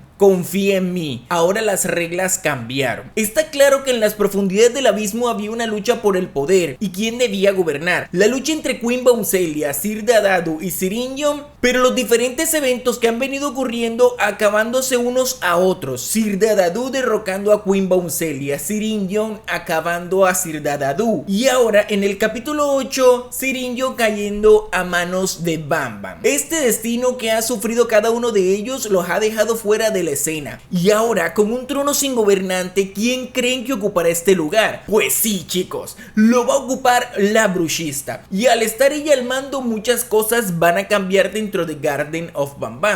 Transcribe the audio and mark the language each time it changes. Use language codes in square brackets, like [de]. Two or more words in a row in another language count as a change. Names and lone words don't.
[es] Confía en mí, ahora las reglas cambiaron. Está claro que en las profundidades del abismo había una lucha por el poder y quién debía gobernar. La lucha entre Queen Vaucelia, Sir Dadadu y Siringion, pero los diferentes eventos que han venido ocurriendo acabándose unos a otros. Sir Dadadu derrocando a Queen Vaucelia, Siringion acabando a Sir Dadadu, y ahora en el capítulo 8 Siringion cayendo a manos de Banban. Este destino que ha sufrido cada uno de ellos los ha dejado fuera de la escena, y ahora con un trono sin gobernante, ¿quién creen que ocupará este lugar? Pues sí, chicos, lo va a ocupar la bruxista, y al estar ella al mando muchas cosas van a cambiar dentro de Garden of Banban.